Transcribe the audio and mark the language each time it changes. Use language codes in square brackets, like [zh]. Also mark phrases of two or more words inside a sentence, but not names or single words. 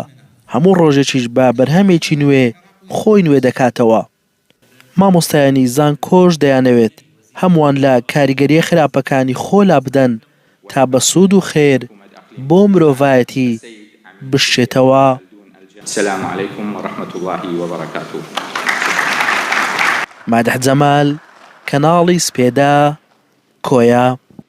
[ckb] هەموو ڕۆژێکیش بە بەرهەمێکی نوێ خۆی نوێ دەکاتەوە. مامۆستایانی زانکۆش دەیانەوێت هەمووان لە کاریگەریە خراپەکانی خۆلا بدەن تا بە سوود و خێر بۆ مرۆڤایەتی بشێتەوە. [ar] السلام عليكم ورحمة الله وبركاته. [ckb] مادح جەمال، کەناڵی سپێدا، کۆیا.